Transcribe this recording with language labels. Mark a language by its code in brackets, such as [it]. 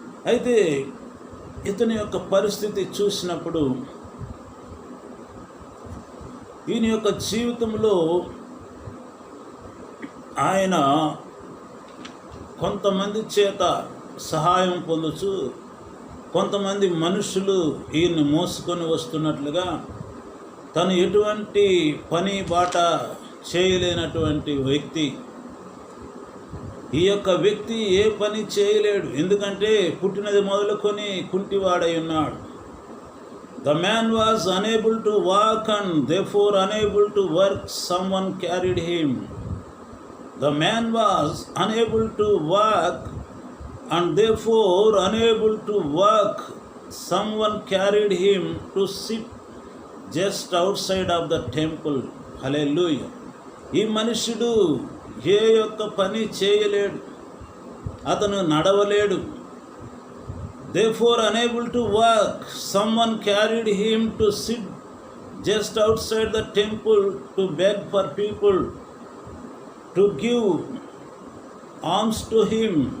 [te] అయితే ఇతని యొక్క పరిస్థితి చూసినప్పుడు ఈయన యొక్క జీవితంలో ఆయన కొంతమంది చేత సహాయం పొందుచు, కొంతమంది మనుషులు ఈయన్ని మోసుకొని వస్తున్నట్లుగా, తను ఎటువంటి పని బాట చేయలేనటువంటి వ్యక్తి. ఈ యొక్క వ్యక్తి ఏ పని చేయలేడు. ఎందుకంటే పుట్టినది మొదలుకొని కుంటివాడై ఉన్నాడు. [en] The man was unable to walk and therefore unable to work. Someone carried him. The man was unable to walk and therefore unable to work. Someone carried him to sit just outside of the temple. Hallelujah. [te] ఈ మనుష్యుడు ఏ యొక్క పని చేయలేడు, అతను నడవలేడు. [en] Therefore unable to work, someone carried him to sit just outside the temple to beg for people to give alms to him.